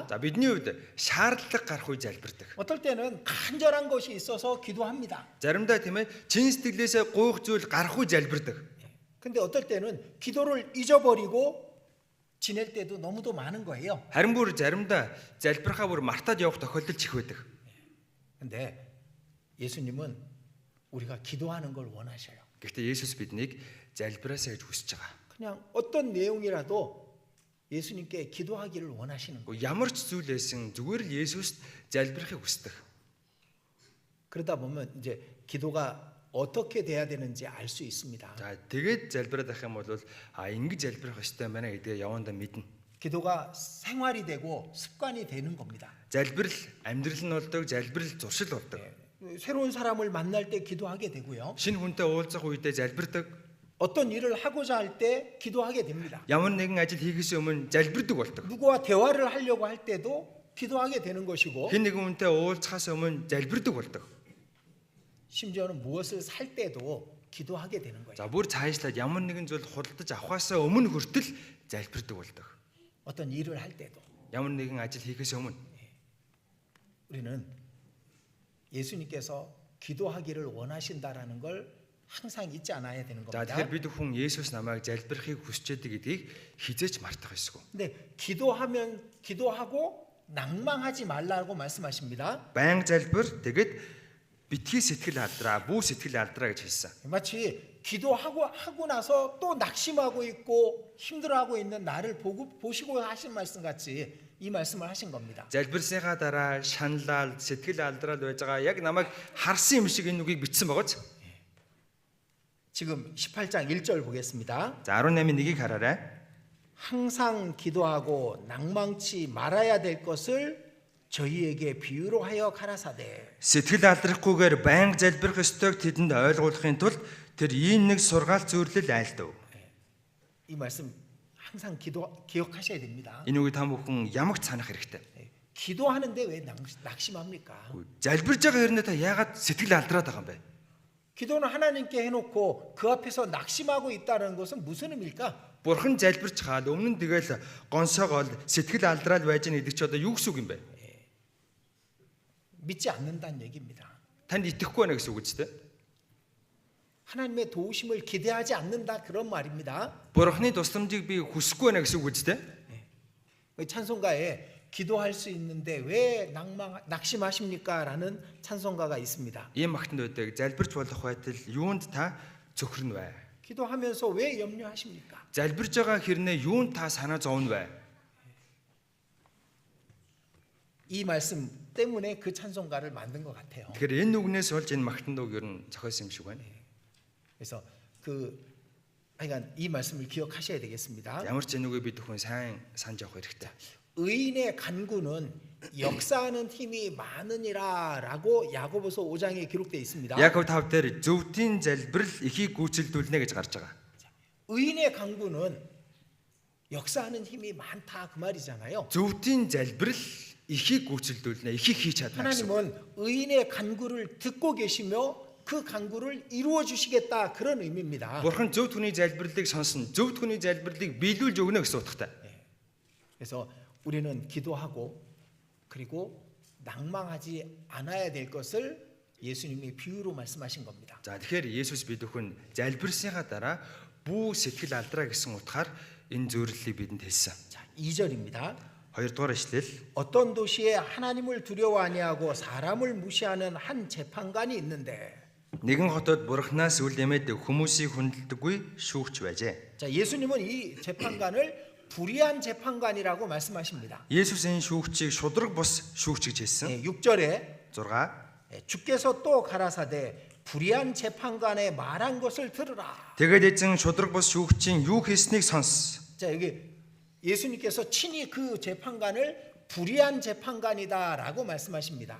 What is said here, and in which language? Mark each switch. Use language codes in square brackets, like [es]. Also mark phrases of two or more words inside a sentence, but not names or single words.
[mn] За бидний хувьд шаардлага гарах үе залбирдаг. [ko] 어떨 때는 간절한 것이 있어서 기도합니다. [mn] Заримдаа тийм ээ чин сэтгэлээсээ гуйх зүйл гарах үе залбирдаг. [ko] 근데 어떨 때는 기도를 잊어버리고 지낼 때도 너무도 많은 거예요. [mn] Харин бүр заримдаа залбирхаа бүр мартаад явах тохиолдол ч их байдаг. [ko] 근데 예수님은 우리가 기도하는 걸 원하셔요. [mn] Гэхдээ Есүс биднийг залбираасаа гэж хүсэж байгаа. [ko] 그냥 어떤 내용이라도 예수님께 기도하기를 원하시는 거예요. [mn] Ямар ч зүйл байсан зүгээр л Есүст залбирахыг хүсдэг. [ko] 그러다 보면 이제 기도가 어떻게 돼야 되는지 알 수 있습니다. [mn] За тэгээд залбираад ах юм бол ингэж залбирах ёстой байна гэдгээ явандаа мэднэ. [ko] 기도가 생활이 되고 습관이 되는 겁니다. [mn] Залбирал амьдрал нь болдог, залбирал зуршил болдог. [ko] 새로운 사람을 만날 때 기도하게 되고요. [mn] Шинэ хүнтэй уулзах үедээ залбирдаг. [ko] 어떤 일을 하고자 할 때 기도하게 됩니다. [mn] Ямар нэгэн ажил хийхээс өмнө залбирдаг болдог. [ko] 누구와 대화를 하려고 할 때도 기도하게 되는 것이고 [mn] Хэн нэгэн хүнтэй уулзахаас өмнө залбирдаг болдог. [ko] 심지어는 무엇을 살 때도 기도하게 되는 거예요. [mn] За бүр цаашлаад ямар нэгэн зүйл худалдаж авахаас өмнө хүртэл залбирдаг болдог. [ko] 어떤 일을 할 때도 [mn] Ямар нэгэн ажил хийхээс өмнө [ko] 우리는 예수님께서 기도하기를 원하신다라는 걸 항상 잊지 않아야 되는 [mn] За [ko] 겁니다. [mn] тэгэхээр бид хүн Есүс намайг залбирахыг хүсэж байдаг гэдгийг хизээч мартах ёсгүй. [ko] 근데 기도하고 낭망하지 말라고 말씀하십니다. [mn] Баян залбир тэгээд битгий сэтгэл алдраа, бүү сэтгэл алдраа гэж хэлсэн. [ko] 마치 하고 나서 또 낙심하고 있고 힘들어하고 있는 나를 보시고 하신 말씀 같이 이 말씀을 하신 겁니다. [mn] Залбирсныхаа дараа шаналал, сэтгэл алдраад байж байгаа яг намайг харсан юм шиг энэ үгийг бичсэн байгааз. [ko] 지금 18장 1절 보겠습니다. [mn] За 18-1-ийг хараарай. [ko] 항상 기도하고 낭망치 말아야 될 것을 저희에게 비유로 하여 가라사대. [mn] Сэтгэл алдрахгүйгээр байнга залбирах ёстойг тэдэнд ойлгуулахын тулд тэр ийм нэг сургаал зөвлөл айлдав. [ko] 이 말씀 항상 기억하셔야 됩니다. [mn] Энэ үгийг та бүхэн ямагт санах хэрэгтэй. [ko] 기도하는데 왜 낙심합니까? [mn] Залбирж байгаа хэрнээ та яагаад сэтгэл алдраад байгаа юм бэ? [ko] 기도는 하나님께 해놓고 그 앞에서 낙심하고 있다는 것은 무슨 의미일까? [mn] Бурхан залбирч хаад өмнө нь тэгэл гонсоогоол сэтгэл алдраад байж байгаа гэдэг чи одоо юу гэсэн үг юм бэ? [ko] 믿지 않는다는 얘기입니다. [mn] Танд итгэхгүй байна гэсэн үг үст тэ? [ko] 하나님의 도우심을 기대하지 않는다 그런 말입니다. [mn] Бурханы тусламжийг би хүсэхгүй байна гэсэн үг үст тэ? [ko] 찬송가에 기도할 수 있는데 왜 낙심하십니까? 라는 찬송가가 있습니다. [mn] Ийм магтанд байдаг залбирч болох байтал юунд та цөхрөн вэ? [ko] 기도하면서 왜 염려하십니까? [mn] Залбирж байгаа хэрнээ юунд та санаа зовно вэ? [ko] 이 말씀 때문에 그 찬송가를 만든 것 같아요. [mn] Тэгэхээр энэ үгнээс болж энэ магтанд үг ер нь зохиосон юм шиг байна. [ko] 그래서 하여간 이 말씀을 기억하셔야 되겠습니다. [mn] Ямар ч энэ үгийг бид бүхэн сайн санаж явах хэрэгтэй. [ko] 의인의 간구는 역사하는 힘이 많으니라라고 야고보서 5장에 기록되어 있습니다. [mn] Яков 5 дээр зөвхөн залбирал ихийг гүйцэлдүүлнэ гэж гарч байгаа. [ko] 의인의 간구는 역사하는 힘이 많다 그 말이잖아요. [mn] Зөвхөн залбирал ихийг гүйцэлдүүлнэ, ихийг хийж чадна гэсэн. [ko] 하나님은 의인의 간구를 듣고 계시며 그 간구를 이루어 주시겠다 그런 의미입니다. [mn] Бурхан зөв түүний залбирлыг сонсно, зөв түүний залбирлыг биелүүлж өгнө гэсэн утгатай. [ko] 그래서 우리는 기도하고 그리고 낭망하지 않아야 될 것을 예수님이 비유로 말씀하신 겁니다. [mn] За тэгэхээр Есүс бид өхөн залбирсныхаа дараа бүү сэтгэл алдраа гэсэн утгаар энэ зөвөрлөлийг бидэнд хэлсэн. [ko] 자, 2절입니다. [mn] 2дугаар ишлэл. [ko] 어떤 도시에 하나님을 두려워 아니하고 사람을 무시하는 한 재판관이 있는데. [mn] Нэгэн хотод бурхнаас үл эмээдэг хүмүүсийг хүндэлдэггүй шүүгч байжээ. [ko] 자, 예수님은 이 재판관을 불의한 재판관이라고 말씀하십니다. [mn] Есүс энэ шүүгчийг шудраг бус шүүгч гэж хэлсэн. [ko] 6절에 [mn] 6. [ko] 주께서 또 가라사대 불의한 재판관의 말한 것을 들으라. [mn] Тэгээд эзэн шудраг бус шүүгчийн юу хийснийг сонс. [ko] 자, 여기 예수님께서 친히 그 재판관을 불의한 재판관이다라고 말씀하십니다.